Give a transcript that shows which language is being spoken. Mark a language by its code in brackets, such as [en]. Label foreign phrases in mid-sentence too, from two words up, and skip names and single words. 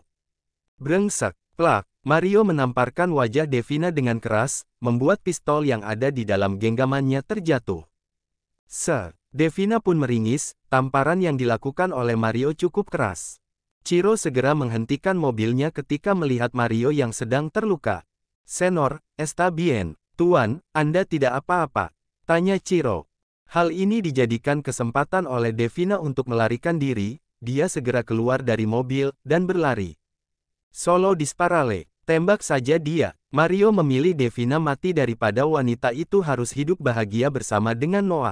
[id] Brengsek, plak, Mario menamparkan wajah Devina dengan keras, membuat pistol yang ada di dalam genggamannya terjatuh. Devina pun meringis, tamparan yang dilakukan oleh Mario cukup keras. Chiro segera menghentikan mobilnya ketika melihat Mario yang sedang terluka. [es] Senor, está bien, [id] Tuan, Anda tidak apa-apa, tanya Chiro. Hal ini dijadikan kesempatan oleh Devina untuk melarikan diri, dia segera keluar dari mobil, dan berlari. [es] Solo disparale, [id] tembak saja dia. Mario memilih Devina mati daripada wanita itu harus hidup bahagia bersama dengan Noah.